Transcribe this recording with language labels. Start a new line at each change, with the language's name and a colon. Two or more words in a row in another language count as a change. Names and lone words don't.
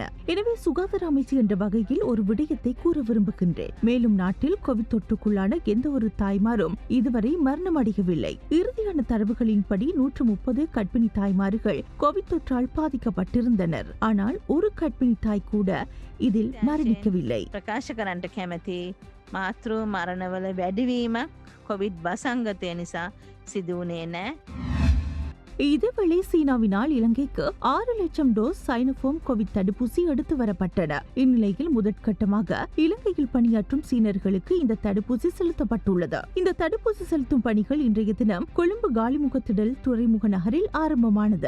Tamil: எனவே சுகாதார அமைச்சு என்ற வகையில் ஒரு விடயத்தை கூற விரும்புகின்றேன். மேலும் நாட்டில் கோவிட் தொற்றுக்குள்ளான எந்த ஒரு தாய்மாரும் இதுவரை மரணமடையவில்லை. இறுதியான தரவுகளின்படி 130 கர்ப்பிணி தாய்மார்கள் கோவிட் தொற்றால் பாதிக்கப்பட்டிருந்தனர். ஆனால் ஒரு கர்ப்பிணி தாய் கூட இதில் மரணிக்கவில்லை.
Sinhala: ප්‍රකාශ කරන්නට කැමති මාතෘ මරණවල වැඩිවීමක් කොවිඩ් වසංගතය නිසා සිදු වුණේ නැහැ.
Tamil: இதேவேளை சீனாவினால் இலங்கைக்கு 6 லட்சம் டோஸ் சைனோஃபார்ம் கோவிட் தடுப்பூசி எடுத்து வரப்பட்டன. இந்நிலையில் முதற்கட்டமாக இலங்கையில் பணியாற்றும் சீனர்களுக்கு இந்த தடுப்பூசி செலுத்தப்பட்டுள்ளது. இந்த தடுப்பூசி செலுத்தும் பணிகள் இன்றைய தினம் கொழும்பு காலிமுகத்திடல் துறைமுக நகரில் ஆரம்பமானது.